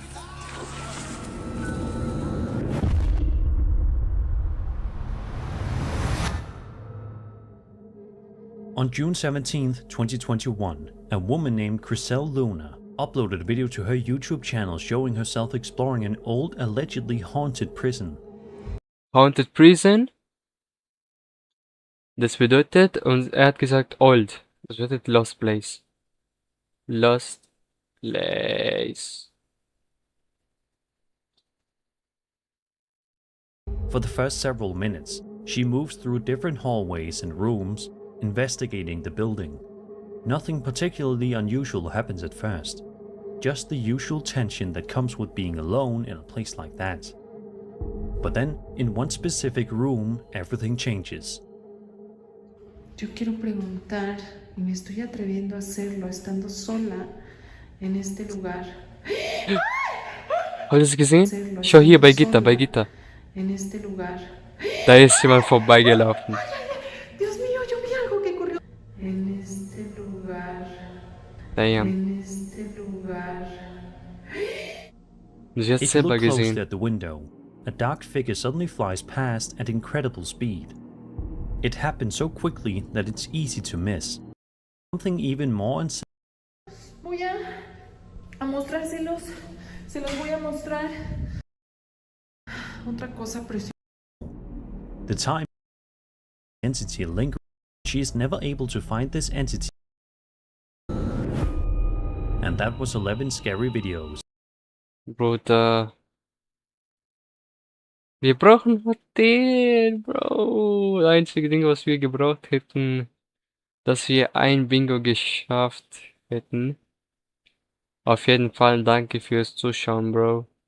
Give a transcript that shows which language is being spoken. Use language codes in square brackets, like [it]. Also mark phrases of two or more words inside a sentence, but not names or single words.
[en] On June 17th, 2021, a woman named Chriselle Luna uploaded a video to her YouTube channel showing herself exploring an old, allegedly haunted prison. Haunted Prison? [de] Das bedeutet, und er hat gesagt old. Das bedeutet [en] lost place. Lost place. For the first several minutes, she moves through different hallways and rooms, investigating the building. Nothing particularly unusual happens at first, just the usual tension that comes with being alone in a place like that. But then, in one specific room, everything changes. [es] Yo quiero preguntar, y me estoy atreviendo a hacerlo estando sola en este lugar. [de] Hast du es gesehen? [es] Hacerlo [de] Schau hier [es] estando [de] bei Gitter, bei [es] sola [de] Gitter. [es] en este lugar. [de] Da ist jemand vorbeigelaufen. [es] Dios mío, yo vi algo que corrió. En este lugar. Damn. En este lugar. [de] Sie hat's [en] If you [de] selber [en] look closely [de] gesehen. [en] at the window, a dark figure suddenly flies past at incredible speed. It happens so quickly that it's easy to miss. Something even more insane. [es] Voy a mostrárselos. Se los voy a mostrar. Otra cosa preciosa. [en] The time entity lingers. She is never able to find this entity. And that was 11 scary videos. [de] Bruder. Wir brauchen Hotel, Bro. Das einzige Ding, was wir gebraucht hätten, dass wir ein Bingo geschafft hätten. Auf jeden Fall danke fürs Zuschauen, Bro.